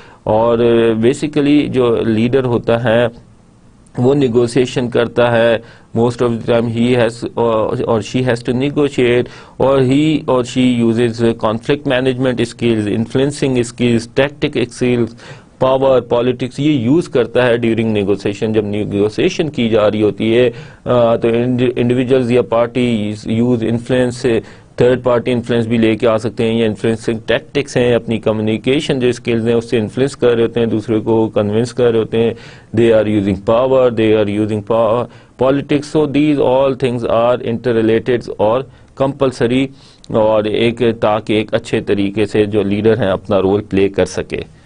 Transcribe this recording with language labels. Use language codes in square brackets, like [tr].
[ur] اور بیسیکلی جو لیڈر ہوتا ہے وہ نیگوسیشن کرتا ہے، [en] most of the time he has اور she has to negotiate, [ur] اور ہی اور شی uses conflict management skills, influencing skills, tactic skills, power, politics, یہ یوز کرتا ہے ڈیورنگ نیگوسیشن. جب نیگوسیشن کی جا رہی ہوتی ہے تو انڈیویجولز یا party use influence, third party influence بھی لے کے آ سکتے ہیں، یا انفلوئنسنگ ٹیکٹکس ہیں، اپنی کمیونیکیشن جو اسکلز ہیں اس سے انفلوئنس کر رہے ہوتے ہیں، دوسرے کو کنونس کر رہے ہوتے ہیں. [en] They are using power, they are using politics. So these all things are interrelated اور compulsory, [ur] اور ایک تاکہ ایک اچھے طریقے سے جو لیڈر ہیں اپنا رول پلے کر سکے.